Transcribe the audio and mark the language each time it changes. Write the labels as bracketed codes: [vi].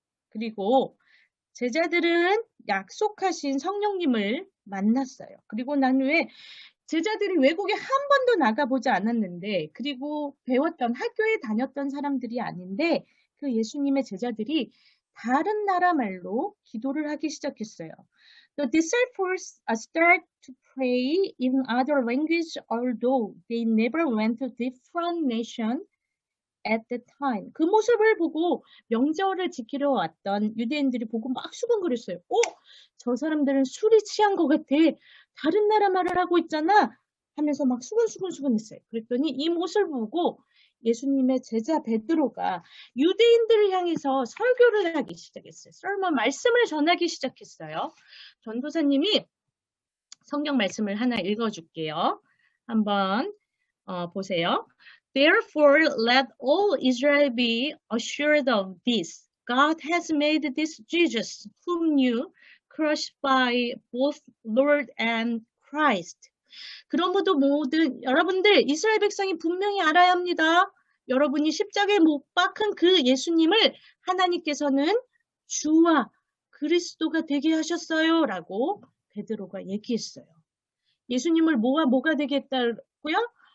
[ko] 그리고 제자들은 약속하신 성령님을 만났어요. 그리고 난 후에 제자들이 외국에 한 번도 나가보지 않았는데, 그리고 배웠던 학교에 다녔던 사람들이 아닌데, 그 예수님의 제자들이 다른 나라 말로 기도를 하기 시작했어요. [en] The disciples start to pray in other language, although they never went to different nation at the time. [ko] 그 모습을 보고 명절을 지키러 왔던 유대인들이 보고 막 수근거렸어요. 저 사람들은 술이 취한 것 같아. 다른 나라 말을 하고 있잖아. 하면서 막 수근수근수근했어요. 그랬더니 이 모습을 보고 예수님의 제자 베드로가 유대인들을 향해서 설교를 하기 시작했어요. 설문 말씀을 전하기 시작했어요. 전도사님이 성경 말씀을 하나 읽어줄게요. 한번 보세요. [en] Therefore, let all Israel be assured of this. God has made this Jesus, whom you crucify, both Lord and Christ. [ko] 그러므로 모든 여러분들 이스라엘 백성이 분명히 알아야 합니다. 여러분이 십자가에 못 박힌 그 예수님을 하나님께서는 주와 그리스도가 되게 하셨어요. 라고 베드로가 얘기했어요. 예수님을 뭐가 되게 했다고요?